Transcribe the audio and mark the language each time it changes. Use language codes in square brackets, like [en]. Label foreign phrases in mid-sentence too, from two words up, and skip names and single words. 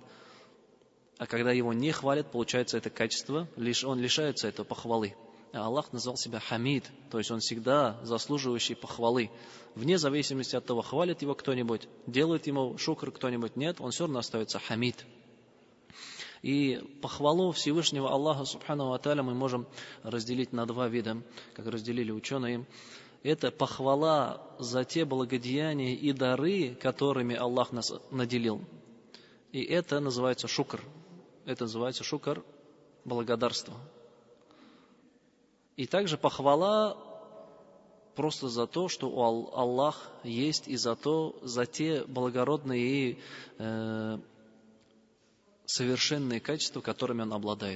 [ru] А когда его не хвалят, получается это качество, он лишается этого похвалы. А Аллах назвал себя Хамид, то есть он всегда заслуживающий похвалы. Вне зависимости от того, хвалит его кто-нибудь, делает ему шукр кто-нибудь, нет, он все равно остается Хамид. И похвалу Всевышнего Аллаха [ar] سبحانه وتعالى [ru] мы можем разделить на два вида, как разделили ученые. Это похвала за те благодеяния и дары, которыми Аллах нас наделил. И это называется шукр. Это называется шукр, благодарство. И также похвала просто за то, что Аллах есть, и за те благородные и совершенные качества, которыми Он обладает.